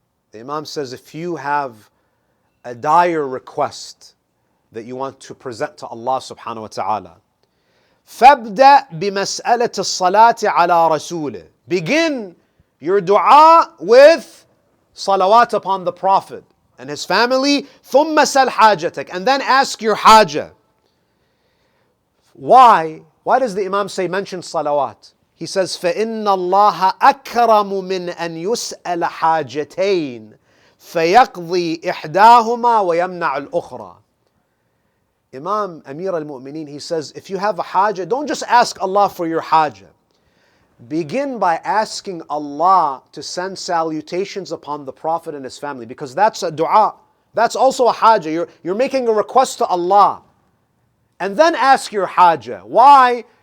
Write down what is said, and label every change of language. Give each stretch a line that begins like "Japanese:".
English: The Imam says, if you have a dire request that you want to present to Allah subhanahu wa ta'ala,
Arabic: فَابْدَأْ بِمَسْأَلَةِ الصَّلَاةِ عَلَى رَسُولِهِ.
English: Begin your dua with salawat upon the Prophet and his family.
Arabic: ثُمَّ سَلْ حَاجَتَكَ.
English: And then ask your haja. Why? Why does the Imam say mention salawat? He says,
Arabic: فَإِنَّ اللَّهَ أَكْرَمُ مِنْ أَنْ يُسْأَلَ حَاجَتَيْنِ فَيَقْضِي إِحْدَاهُمَا وَيَمْنَعُ الْأُخْرَى.
English: Imam Amir al-Mu'mineen, he says, if you have a haja, don't just ask Allah for your haja. Begin by asking Allah to send salutations upon the Prophet and his family, because that's a dua. That's also a haja. You're making a request to Allah. And then ask your haja. Why?